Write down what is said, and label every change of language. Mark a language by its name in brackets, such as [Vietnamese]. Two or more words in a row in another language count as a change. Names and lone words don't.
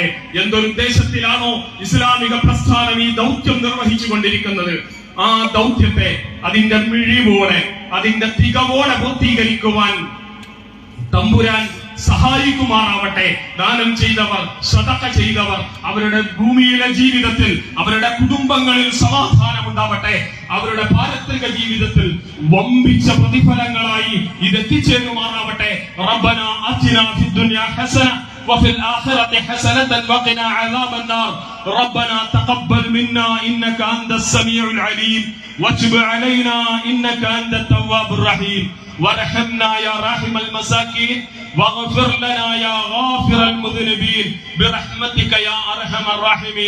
[Malayalam] എന്തൊരുദ്ദേശത്തിലാണോ ഇസ്ലാമിക പ്രസ്ഥാനം ഈ ദൗത്യം നിർവഹിച്ചു കൊണ്ടിരിക്കുന്നത്, ആ ദൗത്യത്തെ അതിന്റെ മിഴിവോടെ, അതിന്റെ തികവോടെ പൂർത്തീകരിക്കുവാൻ തമ്പുരാൻ സഹായിക്കുമാറാവട്ടെ. ദാനം ചെയ്തവർ, സദഖ ചെയ്തവർ, അവരുടെ ഭൂമിയിലെ ജീവിതത്തിൽ, അവരുടെ കുടുംബങ്ങളിൽ സമാധാനം ഉണ്ടാവട്ടെ. അവരുടെ പാരത്രിക ജീവിതത്തിൽ വമ്പിച്ച പ്രതിഫലങ്ങളായി ഇതെത്തിച്ചേരുമാറാവട്ടെ. [Arabic] ربنا آتنا في الدنيا حسنة وفي الآخرة حسنة وقنا عذاب النار ربنا تقبل منا إنك أنت السميع العليم وتب علينا إنك أنت التواب الرحيم وارحمنا يا راحم المساكين واغفر لنا يا غافر المذنبين برحمتك يا أرحم الراحمين.